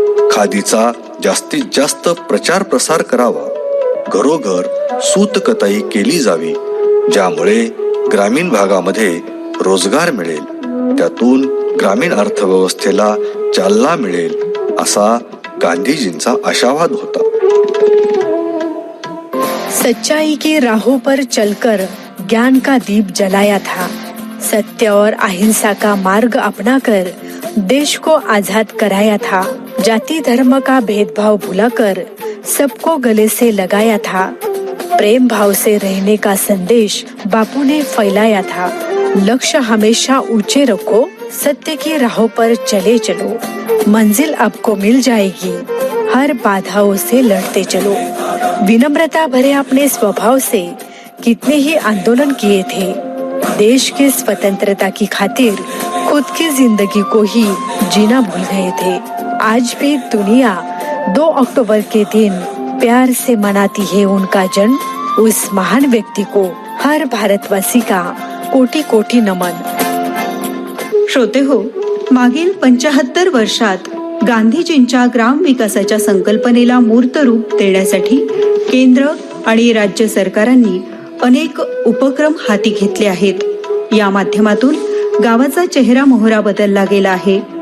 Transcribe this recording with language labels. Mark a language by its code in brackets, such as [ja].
[mr] खादीचा जास्तीत जास्त प्रचार प्रसार करावा, घरोघर सूतकताई केली जावी, ज्यामुळे ग्रामीण भागामध्ये रोजगार मिळेल, त्यातून ग्रामीण अर्थव्यवस्थेला चालना मिळेल असा गांधीजींचा आशावाद होता. [hi] सच्चाई की राहों पर चलकर ज्ञान का दीप जलाया था. सत्य और अहिंसा का मार्ग अपनाकर देश को आजाद कराया था. जाति धर्म का भेदभाव भुलाकर सबको गले से लगाया था. प्रेम भाव से रहने का संदेश बापू ने फैलाया था. लक्ष्य हमेशा ऊंचे रखो, सत्य की राहों पर चले चलो, मंजिल आपको मिल जाएगी, हर बाधाओं से लड़ते चलो. विनम्रता भरे अपने स्वभाव से कितने ही आंदोलन किए थे. देश की स्वतंत्रता की खातिर खुद की जिंदगी को ही जीना भूल गए थे. आज भी दुनिया 2 अक्टूबर के दिन प्यार से मनाती है उनका जन्म. उस महान व्यक्ति को हर भारतवासी का कोटि कोटि नमन. [mr] श्रोते हो, मागील 75 वर्षात गांधीजींच्या ग्राम विकासाच्या संकल्पनेला मूर्त रूप देण्यासाठी केंद्र आणि राज्य सरकारांनी अनेक उपक्रम हाती घेतले आहेत. या माध्यमातून गावाचा चेहरा मोहरा बदलला गेला आहे.